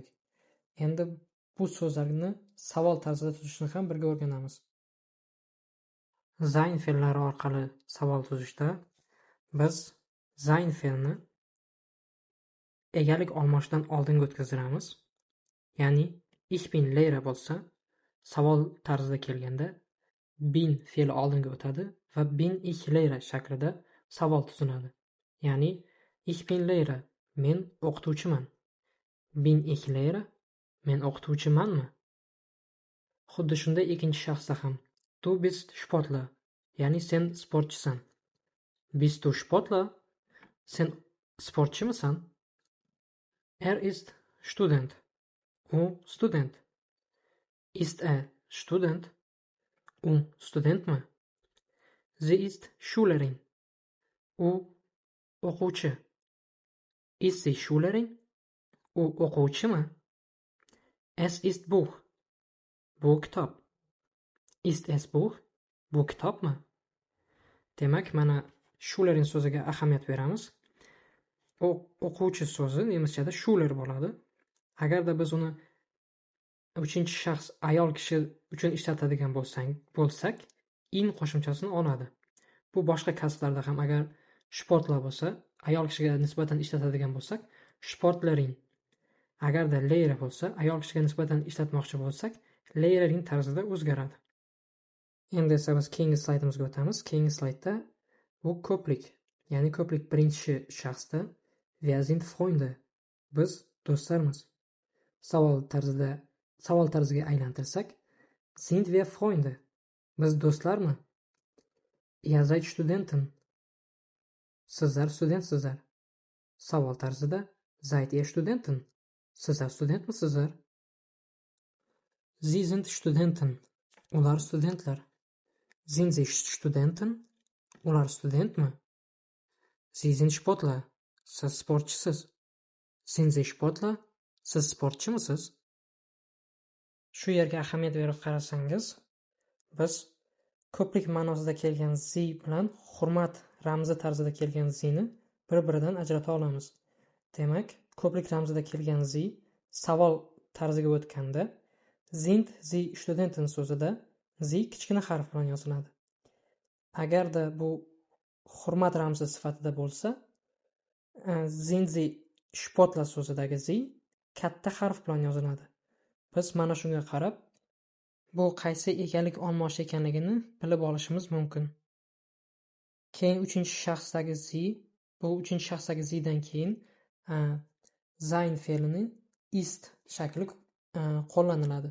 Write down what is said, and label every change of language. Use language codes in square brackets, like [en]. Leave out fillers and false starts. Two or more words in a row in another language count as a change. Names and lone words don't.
[uz] Endi bu so'zlarni savol tarzida tuzishni ham birga o'rganamiz. Zayn fe'llari orqali savol tuzishda biz zayn fe'lini egalik olmoshdan oldinga o'tkazdiramiz. Ya'ni [de] ich bin Lehrer [uz] bo'lsa, savol tarzida kelganda bin fe'li oldinga o'tadi va [de] bin ich Lehrer [uz] shaklida savol tuziladi. Ya'ni [de] ich bin Lehrer, [uz] men o'qituvchiman. [de] Bin ich Lehrer, [uz] men o'qituvchimanmi? Xuddi shunday ikkinchi shaxsda ham [de] du bist Sportler, [uz] ya'ni sen sportchisan. [de] Bist du Sportler? [uz] Sen sportchimisan? [de] Ist Student. [uz] U student. [de] Ist Student? [uz] U studentmi? [de] Sie ist Schülerin. [uz] U o'quvchi. [de] Ist sie Schülerin? [uz] U o'quvchimi? [de] Es ist Buch. [uz] Bu kitob. [de] Ist es Buch? [uz] Bu kitobmi? Demak, mana Schülerin so'ziga ahamiyat beramiz. O'quvchi so'zi nemischada Schüler bo'ladi. Agarda biz uni uchinchi shaxs ayol kishi uchun ishlatadigan bo'lsak, in qo'shimchasini oladi. Bu boshqa kasblarda ham agar sportlar bo'lsa, ayol kishiga nisbatan ishlatadigan bo'lsak, Sportlerin. Agarda Lehrer bo'lsa, ayol kishiga nisbatan ishlatmoqchi bo'lsak, Lehrerin tarzida o'zgaradi. Endi esa biz keyingi slaydimizga o'tamiz. Keyingi slaydda bu ko'plik, ya'ni ko'plik birinchi shaxsda [de] wir sind Freunde. [uz] Biz do'stlarmiz. Savol tarziga aylantirsak, [de] sind wir Freunde? [uz] Biz do'stlarmi? [de] Ihr seid Studenten. [uz] Sizlar studentsizlar. Savol tarzida [de] seid ihr Studenten? [uz] Sizlar studentmisizlar? [de] Sie sind Studenten. [uz] Ular studentlar. [de] Sind sie Studenten? [uz] Ular studentmi? [de] Sie sind Sportler. [uz] Siz sportchisiz. [de] Sind sie Sportler? [uz] Siz sportchimisiz? Shu yerga ahamiyat berib qarasangiz, biz ko'plik ma'nosida kelgan zi bilan hurmat ramzi tarzida kelgan zini bir-biridan ajrata olamiz. Demak, ko'plik ramzida kelgan zi savol tarziga o'tganda [de] sind sie Studenten [uz] so'zida zi kichkina harf bilan yoziladi. Agarda bu hurmat ramzi sifatida bo'lsa, [de] sind sie Sportler [uz] so'zidagi zi katta harf bilan yoziladi. Biz mana shunga qarab, bu qaysi egalik olmosh ekanligini bilib olishimiz mumkin. Keyin uchinchi shaxsdagi zi, bu uchinchi shaxsdagi zidan keyin zayn fe'lini ist shakli qo'llaniladi.